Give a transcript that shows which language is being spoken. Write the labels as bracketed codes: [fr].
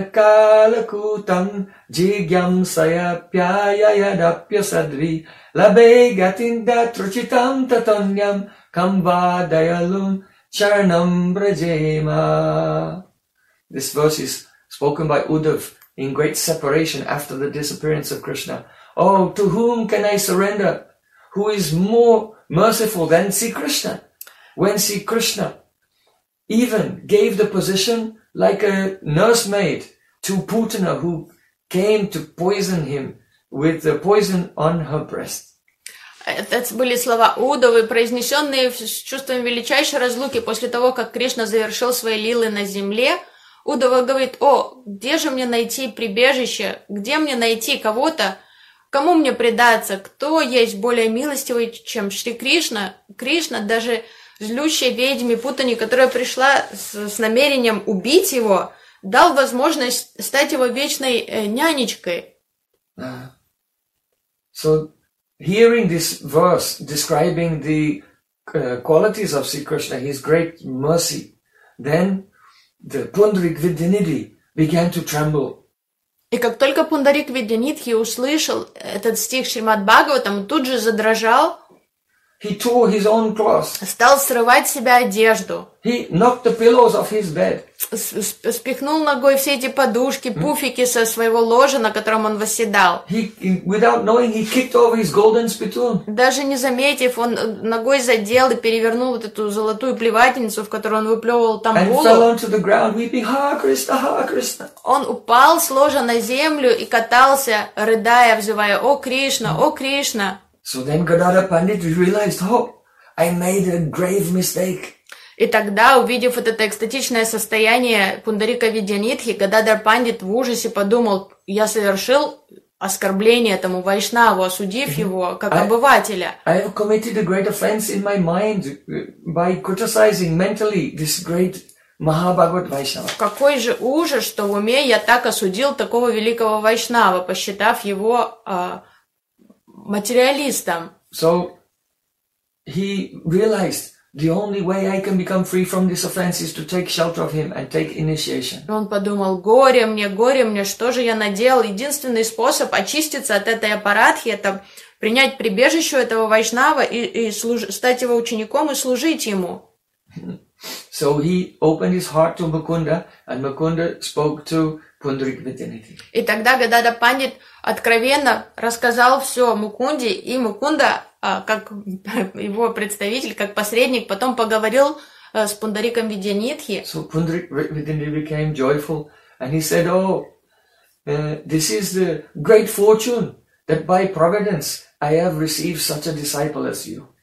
[sa] Станакалакутам джигьям саяпьяяяяпья садви лабе гатинда тручитам татаньям камбадаялум чаранам браджема. [en] This verse is spoken by Uddhav in great separation after the disappearance of Krishna. Oh, to whom can I surrender? Who is more merciful than Sri Krishna? When Sri Krishna even gave the position like a nursemaid to Putana, who came to poison him with the poison on her breast. [ru] Это были слова Удовы, произнесенные с чувством величайшей разлуки после того, как Кришна завершил свои лилы на земле. Удова говорит: «О, где же мне найти прибежище? Где мне найти кого-то? Кому мне предаться? Кто есть более милостивый, чем Шри Кришна? Кришна даже злющей ведьме Путани, которая пришла с намерением убить его, дал возможность стать его вечной нянечкой». [en] So, hearing this verse describing the qualities of Sri Krishna, his great mercy, then the Pundarik Vidyanidhi began to tremble. [ru] И как только Пундарик Видьянидхи услышал этот стих Шримад Бхагаватам, он тут же задрожал. [en] He tore his own clothes. [ru] Стал срывать с себя одежду. [en] He knocked the pillows off his bed. [ru] Спихнул ногой все эти подушки, пуфики со своего ложа, на котором он восседал. [en] Without knowing, he kicked over his golden spittoon. [ru] Даже не заметив, он ногой задел и перевернул вот эту золотую плевательницу, в которую он выплевывал тамбулу. [en] And fell onto the ground, weeping, Ha Krishna, Ha Krishna. [ru] Он упал с ложа на землю и катался, рыдая, взывая: «О Кришна, о Кришна!» [en] So then Gadadhara Pandit realized, oh, I made a grave mistake. [ru] И тогда, увидев вот это экстатичное состояние Пундарика Видьянидхи, Гададар Пандит в ужасе подумал, я совершил оскорбление этому вайшнаву, осудив его как обывателя. [en] I have committed a great offense in my mind by criticizing mentally this great Mahabhagavat Vaishnava. [ru] Какой же ужас, что в уме я так осудил такого великого вайшнава, посчитав его материалистом. [en] So he realized the only way I can become free from this offense is to take shelter of him and take initiation. [ru] Он подумал: горе мне, что же я наделал? Единственный способ очиститься от этой апарадхи – это принять прибежище у этого вайшнава и стать его учеником и служить ему. [en] So he opened his heart to Mukunda, and Mukunda spoke to Pundarik Vidyanidhi. [ru] И тогда Гадада Пандит откровенно рассказал все Мукунде, и Мукунда, как его представитель, как посредник, потом поговорил с Пундариком Видьянидхи. [en] So Pundarik Vidyanidhi became joyful, and he said, "Oh, this is the great fortune that by providence I have received such a disciple as you."